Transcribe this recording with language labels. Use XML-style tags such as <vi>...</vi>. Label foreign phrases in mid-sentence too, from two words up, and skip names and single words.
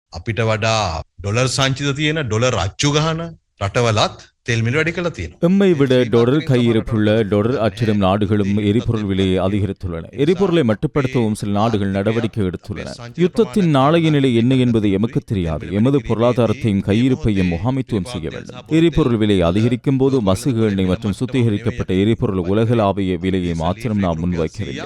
<si>අපිට වඩා ඩොලර් සංචිත තියෙන ඩොලර් අච්චු ගහන රටවලත් තෙල් මිල වැඩි කළා තියෙනවා.</si> <ta>எம்மை விட டொலர் கையிருப்புள்ள டொலர் அச்சிடும் நாடுகளும் எரிபொருள் விலையை அதிகரித்துள்ளன. எரிபொருளை மட்டுப்படுத்தவும் சில நாடுகள் நடவடிக்கை எடுத்துள்ளன. யுத்தத்தின் நாளைய நிலை என்ன என்பது எமக்கு தெரியாது. எமது பொருளாதாரத்தையும் கையிருப்பையும் முகாமைத்துவம் செய்ய வேண்டும். எரிபொருள் விலை அதிகரிக்கும் போது மசகு எண்ணெய் மற்றும் சுத்திகரிக்கப்பட்ட எரிபொருள் உலகளாவிய விலையை மாத்திரம் நாம் முன்வைக்கவில்லை.</ta>